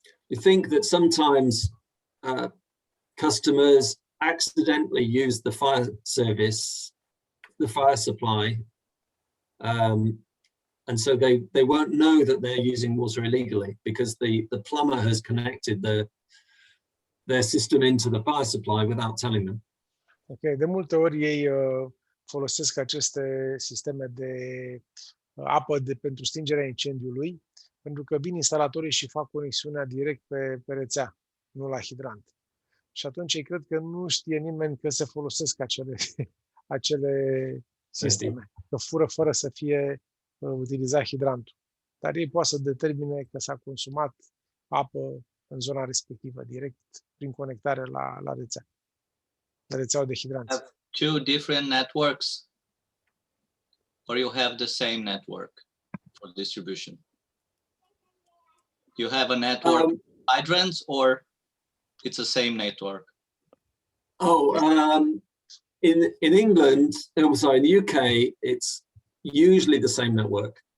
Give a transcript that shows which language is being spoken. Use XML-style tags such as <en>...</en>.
<en>We think that sometimes customers accidentally use the fire service, the fire supply, and so they won't know that they're using water illegally because the plumber has connected their system into the fire supply without telling them.</en> <ro>Ok, de multe ori ei folosesc aceste sisteme de apă pentru stingerea incendiului, pentru că vin instalatorii și fac conexiunea direct pe rețea, nu la hidrant. Și atunci ei cred că nu știe nimeni că se folosesc acele sisteme, că fură fără să fie utilizat hidrantul. Dar ei poate să determine că s-a consumat apă în zona respectivă, direct prin conectare la rețea, la rețeaua de hidranți.</ro> <en>Have two different networks, or you have the same network for distribution? You have a network hydrants, or it's the same network? In England, sorry, in the UK, it's usually the same network.</en>